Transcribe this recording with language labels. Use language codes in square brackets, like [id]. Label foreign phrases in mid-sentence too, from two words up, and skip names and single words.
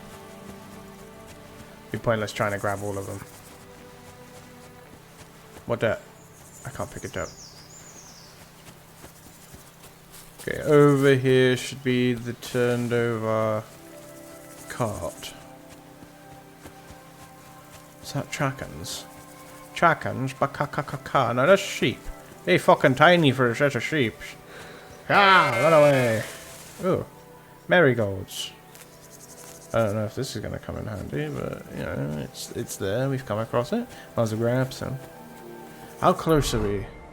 [en] Be pointless trying to grab all of them. What that? I can't pick it up. Okay, over here should be the turned over cart. Is that Trackens? Trackens? Ba-ka-ka-ka-ka. No, that's sheep. They fucking tiny for such a sheep. Ah, run away. Ooh, marigolds. I don't know if this is going to come in handy, but, you know, it's there. We've come across it. Might as well grab some. How close are we?